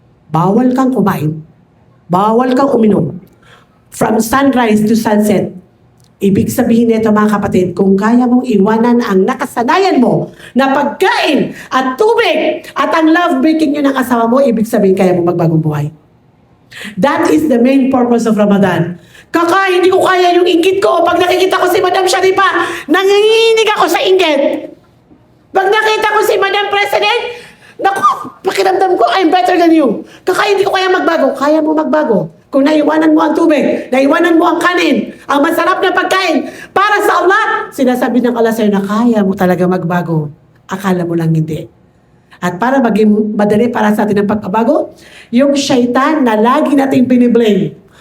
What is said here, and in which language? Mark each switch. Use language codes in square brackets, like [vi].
[tl] Bawal kang kumain. Bawal kang uminom. [en] From sunrise to sunset. [tl] Ibig sabihin nito mga kapatid, kung kaya mong iwanan ang nakasanayan mo na pagkain at tubig at ang love-making nyo ng asawa mo, ibig sabihin kaya mong magbagong buhay. [en] That is the main purpose of Ramadan. [tl] Hindi ko kaya yung inggit ko. Pag nakikita ko si Madam Sharifa, nanginginig ako sa inggit. Pag nakita ko si Madam President, naku, pakiramdam ko, [en] I'm better than you. [tl] Hindi ko kaya magbago. Kaya mo magbago. Kung naiwanan mo ang tubig, naiwanan mo ang kanin, ang masarap na pagkain, para sa Allah, sinasabi ng Allah sa'yo na kaya mo talaga magbago. Akala mo lang hindi. At para maging madali para sa atin ang pagbabago, yung syaitan na lagi nating biniblame.